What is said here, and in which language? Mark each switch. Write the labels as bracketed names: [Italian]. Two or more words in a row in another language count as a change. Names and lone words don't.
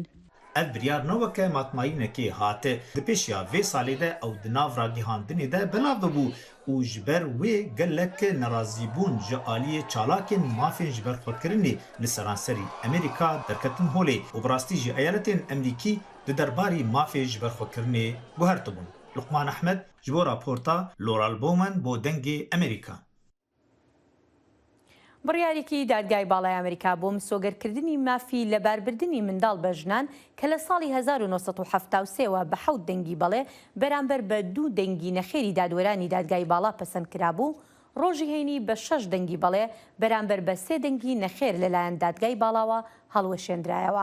[Kurdish] Ev biryar neweke matmayînekê hate di pêşiya vê salê de ew di nav ragîhandinê de belav dibû û ji ber wê gelek nerazîbûn ji aliyê çalakên mafên ji berxwekirinê li seranserî Amerîka derketin holê û bi rastî jî eyaletên Emerîkî di derbarî mafê ji berxwekirinê guhertibûn. Luqman Ehmed ji bo raporta Laurel Bowman bo dengê Amerîka. [Central Kurdish] بڕیارێکی دادگای باڵای ئەمریکا بۆ مسۆگەرکردنی مافی لە باربردنی منداڵ بە ژنان کە لە ساڵی 1973ەوە بە 7 دەنگی بەڵێ بەرامبەر بە 2 دەنگی نەخێری دادوەرانی دادگای باڵا پەسەند کرابوو، ڕۆژی هەینی بە 6 دەنگی بەڵێ بەرامبەر بە 3 دەنگی نەخێر لەلایەن دادگای باڵاوە هەڵوەشێنرایەوە.